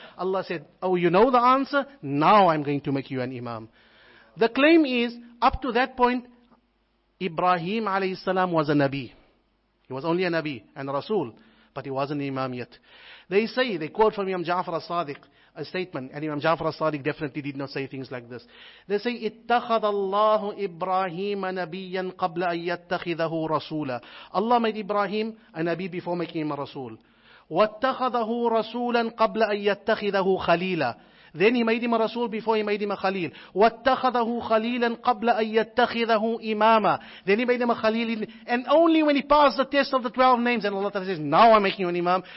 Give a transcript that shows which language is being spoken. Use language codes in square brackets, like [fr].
[en] Allah said, oh, you know the answer? Now I'm going to make you an Imam. The claim is, up to that point, Ibrahim alayhi salam was a Nabi. He was only a Nabi and a Rasul, but he wasn't an Imam yet. They quote from Imam Ja'far as-Sadiq, a statement, and Imam Ja'far as-Sadiq definitely did not say things like this. They say, [ar] اتَّخَذَ اللَّهُ إِبْرَاهِيمَ نَبِيًّا قَبْلَ أَن يَتَّخِذَهُ رَسُولًا. [en] Allah made Ibrahim a Nabi before making him a Rasul. [ar] وَاتَّخَذَهُ رَسُولًا قَبْلَ أَن يَتَّخِذَهُ خَلِيلًا. [en] Then he made him a Rasul before he made him a Khalil. [ar] وَاتَّخَذَهُ خَلِيلًا قَبْلَ أَن يَتَّخِذَهُ إِمَامًا. [en] Then he made him a Khalil. And only when he passed the test of the 12 names, and Allah Ta'ala says, now I'm making you an Imam.